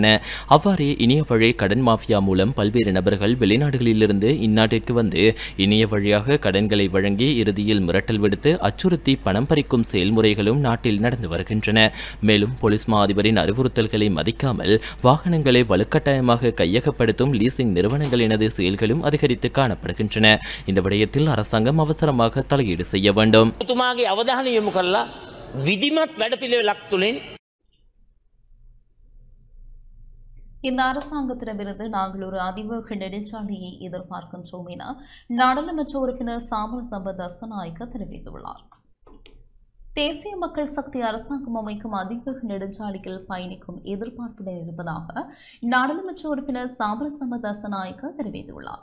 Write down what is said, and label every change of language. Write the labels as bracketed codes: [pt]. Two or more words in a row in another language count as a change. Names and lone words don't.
[ta] அவ்வாறே இணைய வழி கடன் மாஃபியா மூலம் பல்வேறு நபர்கள் வெளிநாடுகளிலிருந்து இந்நாட்டிற்கு வந்து இணைய வழியாக கடன்களை வழங்கி இறுதியில் மிரட்டல் விடுத்து அச்சுறுத்தி பணம் பறிக்கும் செயல்முறைகளும் நாட்டில் நடந்து வருகின்றன. மேலும் போலீஸ் மா அதிபரின் அறிவுறுத்தல்களை மதிக்காமல் வாகனங்களை வலுக்கட்டாயமாக கையகப்படுத்தும் லீசிங் நிறுவனங்களினது செயல்களும் அதிகரித்து காணப்படுகின்றன. இந்த விடயத்தில் அரசாங்கம் அவசரமாக தலையீடு செய்ய வேண்டும். [si] තුමාගේ අවධානය යොමු කරලා විධිමත් වැඩපිළිවෙලක් තුලින් [ta] இந்த அரசாங்கத்திடமிருந்து நாங்கள் ஒரு அதிவேக நெடுஞ்சாலையை எதிர்பார்க்கின்றோம் என நாடாளுமன்ற உறுப்பினர் சாமல் சம்பத் தசநாயக்க தெரிவித்துள்ளார். தேசிய மக்கள் சக்தி அரசாங்கம் அமைக்கும் அதிவேக நெடுஞ்சாலையில் பயணிக்கும் எதிர்பார்ப்புடன் இருப்பதாக நாடாளுமன்ற உறுப்பினர் சாமல் சம்பத் தசநாயக்க தெரிவித்துள்ளார்.